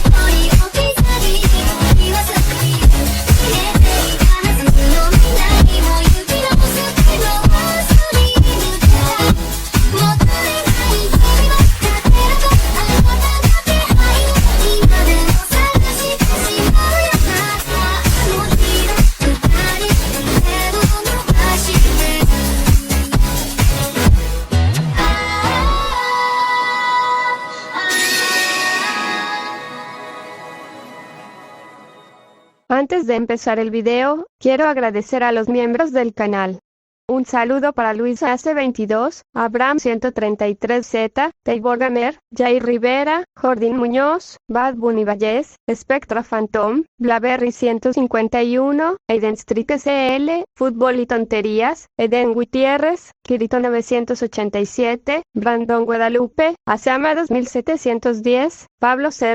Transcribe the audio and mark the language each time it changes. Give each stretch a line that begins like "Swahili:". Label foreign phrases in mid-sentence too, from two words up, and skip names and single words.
Japanese: 人置き去り言わずに消えていたはずの未来も行き直すけど忘れぬからもったいない日々は勝てるとあなたの気配今でも探してしまうよまたあの日の二人手を伸ばして
Spanish: Antes de empezar el video, quiero agradecer a los miembros del canal. Un saludo para Luis AC22, Abraham 133Z, Taybor Gamer, Jair Rivera, Jordín Muñoz, Bad Bunny Valles, Spectra Phantom, Blaberry 151, Aiden Street SL, Fútbol y Tonterías, Eden Gutiérrez, Kirito 987, Brandon Guadalupe, Asama 2710, Pablo C.